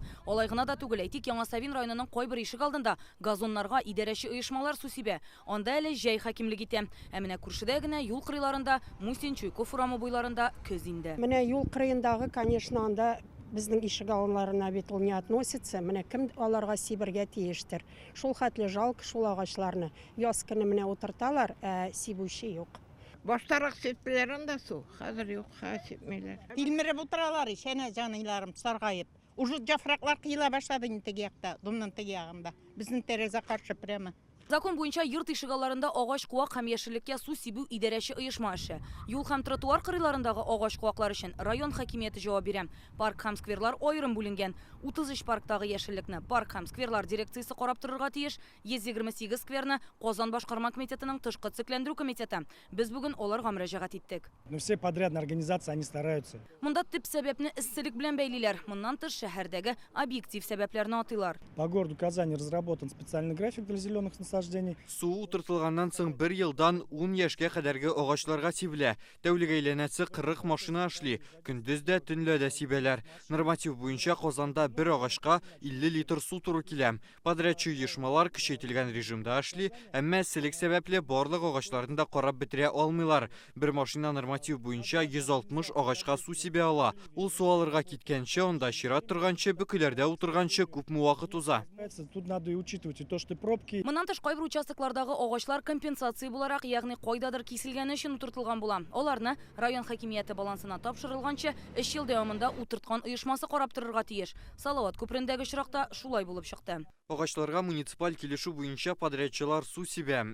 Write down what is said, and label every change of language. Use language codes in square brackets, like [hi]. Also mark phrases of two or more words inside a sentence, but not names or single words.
[tt] Алай гына да түгел, әйтик, Яңа Савин районының кайбер ишек алдында газоннарга идарәче оешмалар су сибә. Анда әле җәй хакимлек итә. Менә күршедә генә юл кырыйларында, Мусин Чуйков урамы буйларында көз инде. Менә юл кырыендагы, конечно, анда безнең ишек алларына бит ул [ru] не относится. [tt] Менә кем аларга сибергә тиештер. Шул хәтле жалко шул агачларны. Яз көне менә утырталар, сибүче юк. Баштарак сеппеләр анда су, хәзер юк, сепмәйләр. Тилмереп утыралар, шәнә җаныйларым саргаеп. Уже яфраклар кыйла башлады инде теге якта, думның теге ягында. Безнең тәрәзә каршы прямо. Закон буенча йорт ишегалларында агач куак һәм яшеллеккә су сибү идарәче оешма эше. Юл һәм тротуар кырыйларындагы агач куаклар өчен район хакимияте җавап бирә. Парк һәм скверлар аерым бүленгән. 33 парктагы яшеллекне парк һәм скверлар дирекциясе карап торырга тиеш. 128 скверны Казан башкарма комитетының тышкы цикләндерү комитеты. Без бүген аларга мөрәҗәгать иттек. [ru] Все подрядные организации, они стараются. [tt] Монда төп сәбәпне эсселек белән бәйлиләр. Моннан тыш шәһәрдәге объектив сәбәпләрне атыйлар. [ru] По городу Казани разработан специальный график для зеленых насаждений. [tt] Су утыртылганнан соң 1 елдан 10 яшькә кадәрге агачларга сибелә. Тәүлек әйләнәсе 40 машина эшли. Көндез дә, төнлә дә сибәләр. Норматив буенча Казанда бер агачка 50 литр су туры килә. Подрядчы оешмалар көчәйтелгән режимда эшли, әмма эсселек сәбәпле барлык агачларын да карап бетерә алмыйлар. Бер машина норматив буенча 160 агачка су сибә ала. Ул су алырга киткәнче, анда чират торганчы, бөкеләрдә утырганчы күпме вакыт уза. [ru] Тут надо и учитывать и то, что пробки. [tt] Моннан тыш кайбер участоклардагы агачлар компенсация буларак, ягъни кайдадыр киселгәне өчен утыртылган була. Аларны район хакимияте балансына тапшырылганчы 3 ел дәвамында утырткан оешмасы карап торырга тиеш. Салават күперендәге очракта шулай булып чыкты. Агачларга муниципаль килешү буенча подрядчылар су сибә.